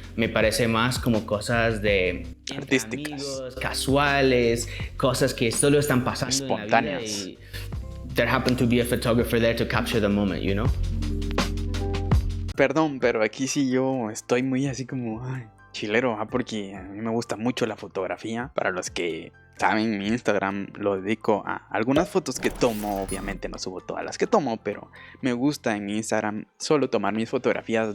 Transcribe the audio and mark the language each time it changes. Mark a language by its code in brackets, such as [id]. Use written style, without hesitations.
[es] Me parece más como cosas de artísticas, amigos, casuales, cosas que solo están pasando espontáneas. en la vida y [en] there happened to be a photographer there to capture the moment, you know? [es] Perdón, pero aquí sí yo estoy muy así como chilero, porque a mí me gusta mucho la fotografía. Para los que saben, mi Instagram lo dedico a algunas fotos que tomo. Obviamente no subo todas las que tomo, pero me gusta en mi Instagram solo tomar mis fotografías.